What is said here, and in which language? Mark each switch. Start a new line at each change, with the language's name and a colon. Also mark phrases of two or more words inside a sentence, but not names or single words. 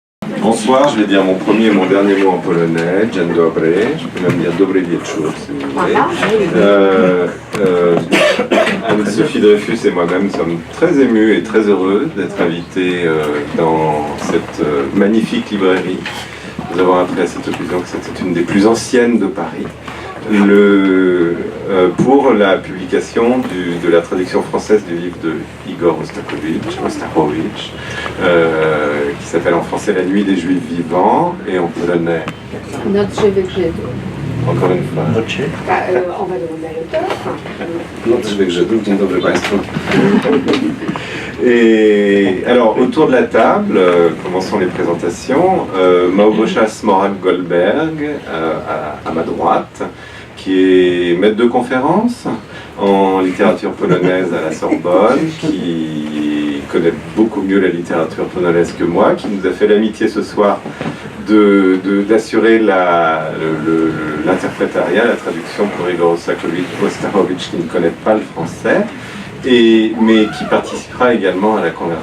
French: Bonsoir, je vais dire mon premier et mon dernier mot en polonais,
Polish: dzień dobry,
French: je peux même dire
Polish: dobry wieczór
French: si vous voulez. Anne-Sophie Dreyfus et moi-même sommes très émus et très heureux d'être invités dans cette magnifique librairie. Nous avons appris à cette occasion que c'était une des plus anciennes de Paris. Pour la publication de la traduction française du livre de Igor Ostarovich, qui s'appelle en français La nuit des Juifs vivants, et en polonais. Encore une fois. On va demander à l'auteur.
Polish: Noc Żydów, dzień dobry Państwu.
French: Et alors, autour de la table, commençons les présentations. Małgosia Smorak-Goldberg, à ma droite, qui est maître de conférence en littérature polonaise à la Sorbonne, qui connaît beaucoup mieux la littérature polonaise que moi, qui nous a fait l'amitié ce soir d'assurer l'interprétariat, la traduction pour Igor Ostarovich, qui ne connaît pas le français, mais qui participera également à la conversation.